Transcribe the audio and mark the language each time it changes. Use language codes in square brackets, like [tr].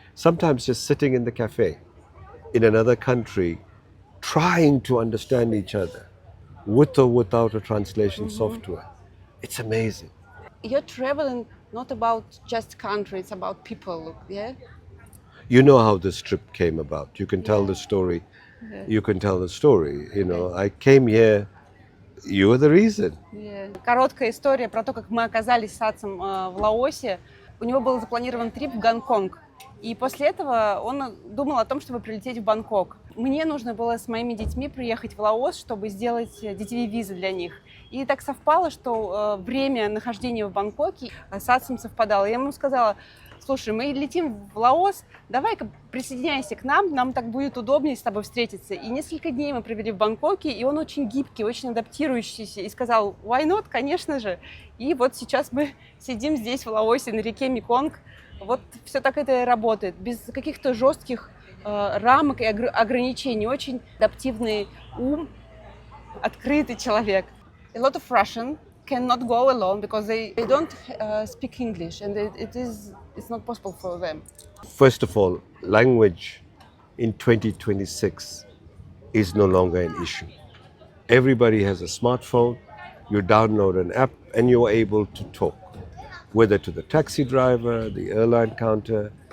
[en] Sometimes just sitting in the cafe in another country, trying to understand each other with or without a translation software. It's amazing. You're traveling not about just country, it's about people, yeah? You know how this trip came about. You can tell Yeah. the story. Yeah. You can tell the story. You know, I came here, you were the reason. Yeah. [ru] Короткая история про то, как мы оказались с Сатсом в Лаосе. У него был запланирован трип в Гонконг. И после этого он думал о том, чтобы прилететь в Бангкок. Мне нужно было с моими детьми приехать в Лаос, чтобы сделать детевые визы для них. И так совпало, что время нахождения в Бангкоке с Сатсом совпадало. Я ему сказала: слушай, мы летим в Лаос, давай-ка присоединяйся к нам, нам так будет удобнее с тобой встретиться. И несколько дней мы провели в Бангкоке, и он очень гибкий, очень адаптирующийся, и сказал: [en] why not, [ru] конечно же. И вот сейчас мы сидим здесь, в Лаосе, на реке Меконг. Вот все так это и работает, без каких-то жестких рамок и ограничений. Очень адаптивный ум, открытый человек. [en] A lot of Russian cannot go alone because they don't speak English, and it's not possible for them. First of all, language in 2026 is no longer an issue. Everybody has a smartphone, you download an app and you're able to talk, whether to the taxi driver, the airline counter.